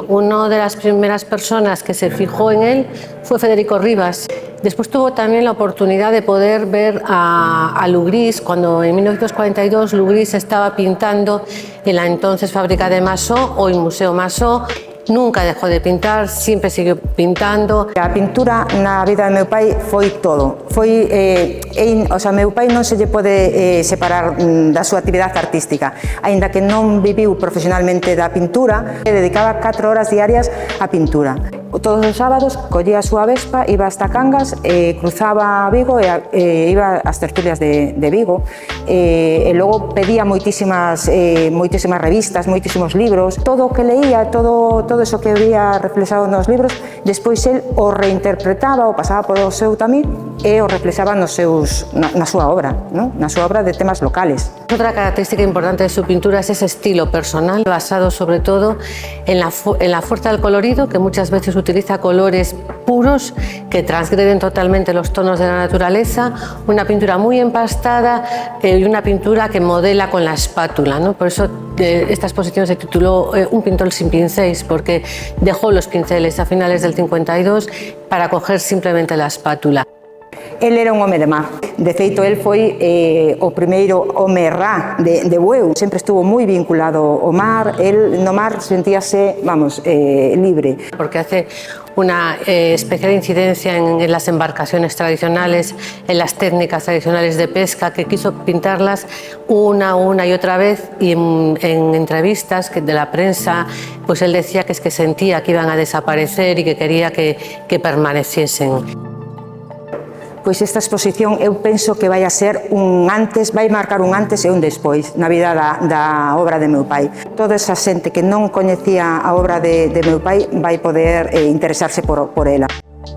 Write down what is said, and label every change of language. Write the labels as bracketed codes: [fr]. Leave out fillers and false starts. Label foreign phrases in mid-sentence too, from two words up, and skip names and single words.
[es] Una de las primeras personas que se fijó en él fue Federico Rivas. Después tuvo también la oportunidad de poder ver a Lugris cuando en 1942 Lugris estaba pintando en la entonces fábrica de Massó, hoy Museo Massó. Nunca dejó de pintar, siempre siguió pintando. [gl] A pintura na vida de meu pai foi todo. Meu pai non se lle pode separar da súa actividade artística. Aínda que non viviu profesionalmente da pintura, dedicaba 4 horas diarias á pintura. Todos os sábados collía a súa Vespa, iba hasta Cangas, cruzaba Vigo e iba ás tertulias de Vigo. E logo pedía moitísimas revistas, moitísimos libros. Todo o que leía, todo eso que había reflexado nos libros, despois el o reinterpretaba, o pasaba polo seu tamiz e o reflexaba na súa obra, ¿no? Na súa obra de temas locales. [es] Otra característica importante de su pintura es ese estilo personal, basado sobre todo en la fuerza del colorido, que muchas veces utiliza colores puros que transgreden totalmente los tonos de la naturaleza, una pintura muy empastada y una pintura que modela con la espátula, ¿no? Por eso esta exposición se tituló Un pintor sin pinceles, porque dejó los pinceles a finales del 52 para coger simplemente la espátula. [gl] El era un home de mar. De feito, el foi o primeiro home rá de Bueu. Sempre estuvo moi vinculado ao mar. El no mar sentíase, libre. [es] Porque hace una especial incidencia en las embarcaciones tradicionales, en las técnicas tradicionales de pesca, que quiso pintarlas una y otra vez, y en entrevistas de la prensa, pues él decía que es que sentía que iban a desaparecer y que quería que permaneciesen. [gl] Pois esta exposición eu penso que vai marcar un antes e un despois na vida da obra de meu pai. Toda esa xente que non coñecía a obra de meu pai vai poder interesarse por ela.